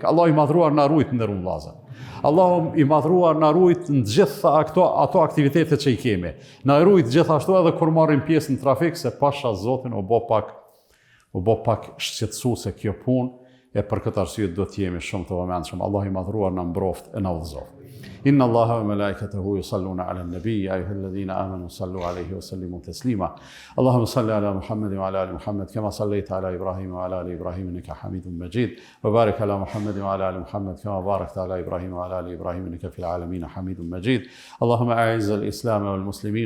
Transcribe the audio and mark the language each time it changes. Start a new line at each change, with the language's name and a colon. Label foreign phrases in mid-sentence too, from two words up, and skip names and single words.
Albanian: Allah i madhruar na rujt në nderuar vëllezër. Allah i madhruar na rujt në gjitha ato aktivitete që i kemi. Na rujt gjithashtu edhe kur marrim pjesë në trafik, se pasha Zotin u bë pak shqetësuese kjo punë, e për këtë arsye do të jemi shumë të vëmendshëm. Allah i madhruar na mbroft e na udhëzoj.
Arabic: إن الله وملائكته يصلون على النبي يا أيها الذين آمنوا صلوا عليه وسلموا تسليما اللهم صل على محمد وعلى آل محمد كما صليت على إبراهيم وعلى آل إبراهيم إنك حميد مجيد وبارك على محمد وعلى آل محمد كما باركت على إبراهيم وعلى آل إبراهيم إنك في العالمين حميد مجيد اللهم أعز الإسلام والمسلمين